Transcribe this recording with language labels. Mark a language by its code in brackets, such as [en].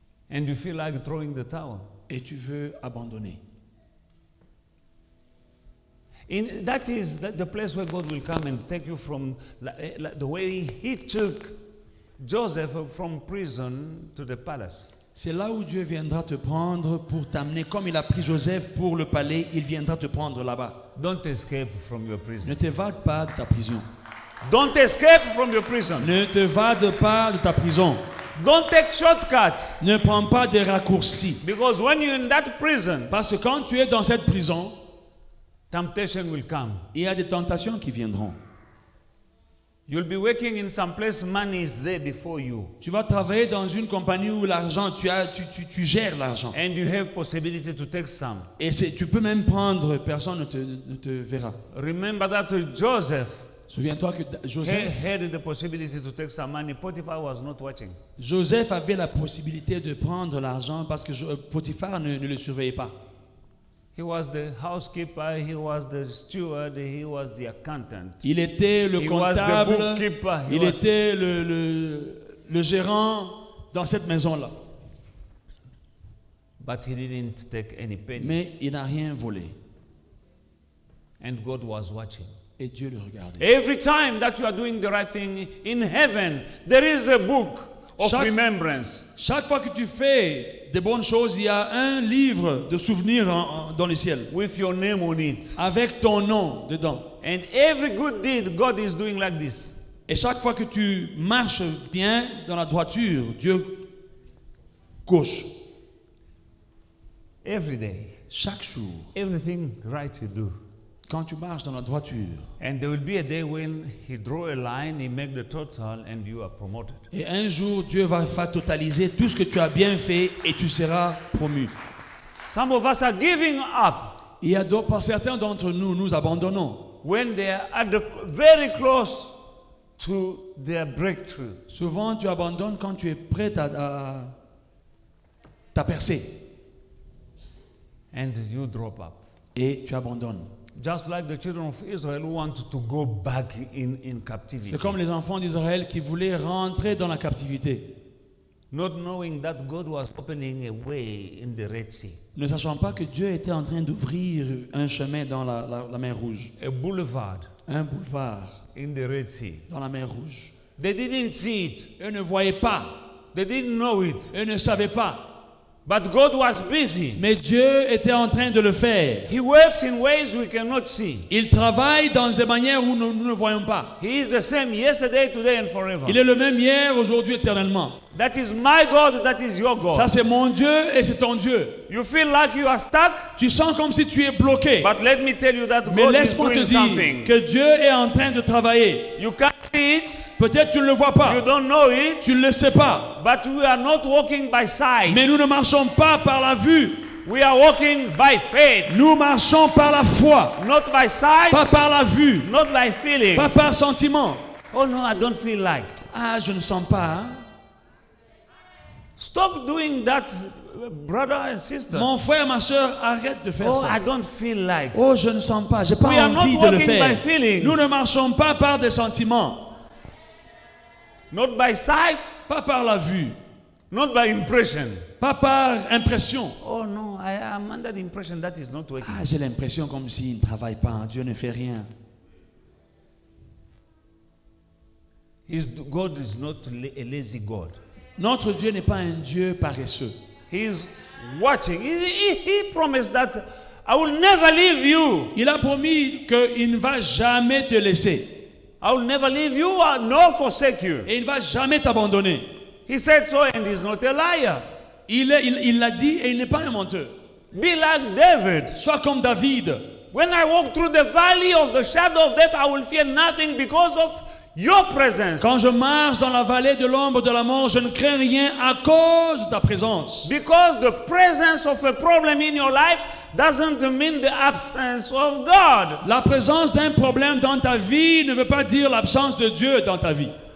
[en] And you feel like throwing the towel. [fr] Et tu veux abandonner. [en] That is the place where God will come and take you from the way He took Joseph from prison to the palace. [fr] C'est là où Dieu viendra te prendre pour t'amener. Comme il a pris Joseph pour le palais, il viendra te prendre là-bas. [en] Don't escape from your prison. [fr] Ne t'évade pas de ta prison. [en] Don't escape from your prison. [fr] Ne t'évade pas de ta prison. [en] Don't take shortcuts. [fr] Ne prends pas des raccourcis. [en] Because when you're in that prison, [fr] Parce que quand tu es dans cette prison, [en] temptation will come. [fr] il y a des tentations qui viendront. [en] You'll be working in some place, money is there before you. [fr] Tu vas travailler dans une compagnie où l'argent, tu gères l'argent. [en] And you have possibility to take some. [fr] Et tu peux même prendre, personne ne te verra. [en] Remember that Joseph [fr] Souviens-toi que Joseph [en] had the possibility to take some money. Potiphar was not watching. [fr] Joseph avait la possibilité de prendre l'argent parce que Potiphar ne le surveillait pas. [en] He was the housekeeper, he was the steward, he was the accountant. [fr] Il était le [en] He was the [fr] comptable, [en] bookkeeper. [fr] il était le gérant dans cette maison-là. [en] But he didn't take any penny. [fr] Mais il n'a rien volé. [en] And God was watching. [fr] Et Dieu le regardait. [en] Every time that you are doing the right thing in heaven, there is a book of remembrance. [fr] Chaque fois que tu fais des bonnes choses, il y a un livre de souvenirs dans le ciel. [en] With your name on it. [fr] Avec ton nom dedans. [en] And every good deed, God is doing like this. [fr] Et chaque fois que tu marches bien dans la droiture, Dieu gauche. [en] Every day. [fr] Chaque jour. [en] Everything right you do. [fr] Quand tu marches dans la droiture. [en] And there will be a day when he draw a line, he make the total, and you are promoted. [fr] Et un jour, Dieu va totaliser tout ce que tu as bien fait et tu seras promu. [en] Some of us are giving up. [fr] Il y a certains d'entre nous, nous abandonnons. [en] When they are very close to their breakthrough. [fr] Souvent, tu abandonnes quand tu es prêt à percer. [en] And you drop up. [fr] Et tu abandonnes. [en] Just like the children of Israel who wanted to go back in captivity. [fr] C'est comme les enfants d'Israël qui voulaient rentrer dans la captivité. [en] Not knowing that God was opening a way in the Red Sea. [fr] Ne sachant pas que Dieu était en train d'ouvrir un chemin dans la mer Rouge. [en] A boulevard. [fr] Un boulevard. [en] In the Red Sea. [fr] Dans la mer Rouge. [en] They didn't see it. [fr] Eux ne voyaient pas. [en] They didn't know it. [fr] Eux ne savaient pas. [en] But God was busy. [fr] Mais Dieu était en train de le faire. [en] He works in ways we cannot see. [fr] Il travaille dans des manières où nous ne voyons pas. [en] He is the same yesterday, today and forever. [fr] Il est le même hier, aujourd'hui, éternellement. [en] That is my God, that is your God. [fr] Ça c'est mon Dieu et c'est ton Dieu. [en] You feel like you are stuck? [fr] Tu sens comme si tu es bloqué. [en] But let me tell you that [fr] Mais [en] God is [fr] laisse-moi te [en] doing [fr] dire [en] something. [fr] que Dieu est en train de travailler. [en] You can't see it. [fr] Peut-être tu ne le vois pas. [en] You don't know it. [fr] Tu ne le sais pas. [en] But we are not walking by sight. [fr] Mais nous ne marchons pas par la vue. [en] We are walking by faith. [fr] Nous marchons par la foi. [en] Not by sight. [fr] Pas par la vue. [en] Not by feeling. [fr] Pas par sentiment. [en] Oh no, I don't feel like. [fr] Ah, je ne sens pas. Hein? [en] Stop doing that, brother and sister. [fr] Mon frère, ma soeur, arrête de faire ça. [en] I don't feel like. [fr] Oh, je ne sens pas. J'ai pas [en] We are [fr] envie [en] not [fr] de le [en] walking [fr] faire. [en] by feelings. [fr] Nous ne marchons pas par des sentiments. [en] Not by sight. [fr] Pas par la vue. [en] Not by impression. [fr] Pas par impression. [en] Oh no, I am under the impression that is not working. [fr] Ah, j'ai l'impression comme s'il ne travaille pas. Dieu ne fait rien. [en] God is not a lazy God. [fr] Notre Dieu n'est pas un Dieu paresseux. [en] He's watching. He promised that I will never leave you. [fr] Il a promis qu'il ne va jamais te laisser. [en] I will never leave you nor forsake you. [fr] Et il ne va jamais t'abandonner. [en] He said so and he's not a liar. [fr] Il l'a dit et il n'est pas un menteur. [en] Be like David. [fr] Sois comme David. [en] When I walk through the valley of the shadow of death, I will fear nothing because of your presence. [fr] Quand je marche dans la vallée de l'ombre de la mort, je ne crains rien à cause de ta présence. [en] Because the presence of a problem in your life doesn't mean the absence of God. [fr] La présence d'un problème dans ta vie ne veut pas dire l'absence de Dieu dans ta vie.